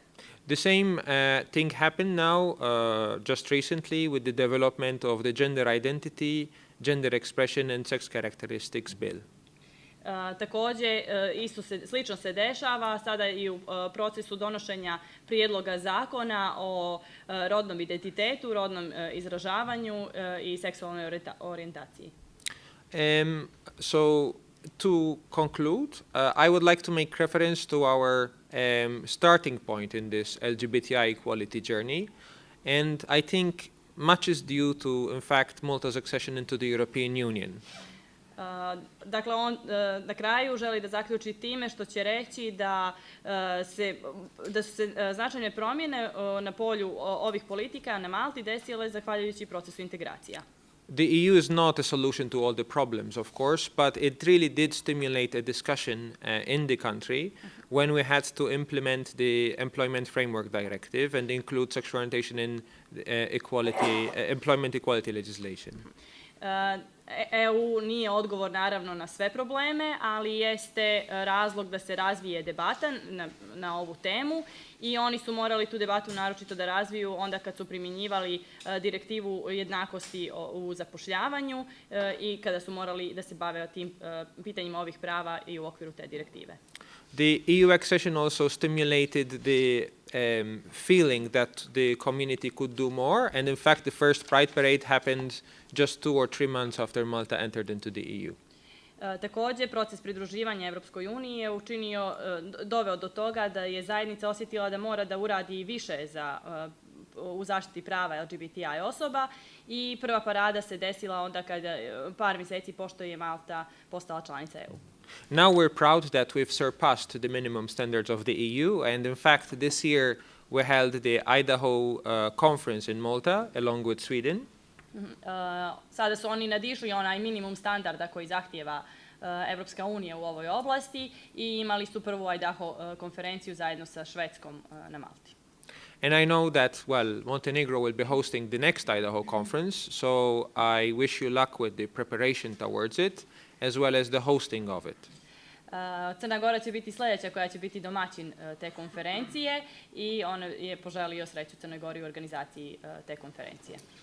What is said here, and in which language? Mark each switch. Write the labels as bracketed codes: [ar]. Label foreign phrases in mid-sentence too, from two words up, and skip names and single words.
[en] The same thing happened now, just recently, with the development of the gender identity, gender expression and sex characteristics bill. [bs] Takođe, slično se dešava sada i u procesu donošenja prijedloga zakona o rodnom identitetu, rodnom izražavanju i seksualnoj orijentaciji. [en] So, to conclude, I would like to make reference to our starting point in this LGBTI equality journey, and I think much is due to, in fact, Malta's accession into the European Union. [bs] Dakle, on na kraju želi da zaključi time što će reći da su se značajne promjene na polju ovih politika na Malti desile zahvaljujući procesu integracija. [en] The EU is not a solution to all the problems, of course, but it really did stimulate a discussion in the country when we had to implement the Employment Framework Directive and include sexual orientation in employment equality legislation. [bs] EU nije odgovor naravno na sve probleme, ali jeste razlog da se razvije debata na ovu temu i oni su morali tu debatu naročito da razviju onda kad su primjenjivali direktivu jednakosti u zapošljavanju i kada su morali da se bave tim pitanjima ovih prava i u okviru te direktive. [en] The EU accession also stimulated the feeling that the community could do more, and in fact the first Pride Parade happened just 2 or 3 months after Malta entered into the EU. [bs] Takođe, proces pridruživanja Evropskoj uniji je doveo do toga da je zajednica osjetila da mora da uradi više u zaštiti prava LGBTI osoba i prva parada se desila onda kada par mjeseci pošto je Malta postala članica EU. [en] Now we're proud that we've surpassed the minimum standards of the EU, and in fact this year we held the Idaho conference in Malta along with Sweden. [bs] Sada su oni nadišli onaj minimum standarda koji zahtijeva Evropska unija u ovoj oblasti i imali su prvu Idaho konferenciju zajedno sa Švedskom na Malti. [en] And I know that, well, Montenegro will be hosting the next Idaho conference, so I wish you luck with the preparation towards it, as well as the hosting of it. [bs] Crna Gora će biti sljedeća koja će biti domaćin te konferencije i on je poželio sreću Crnoj Gori u organizaciji te konferencije.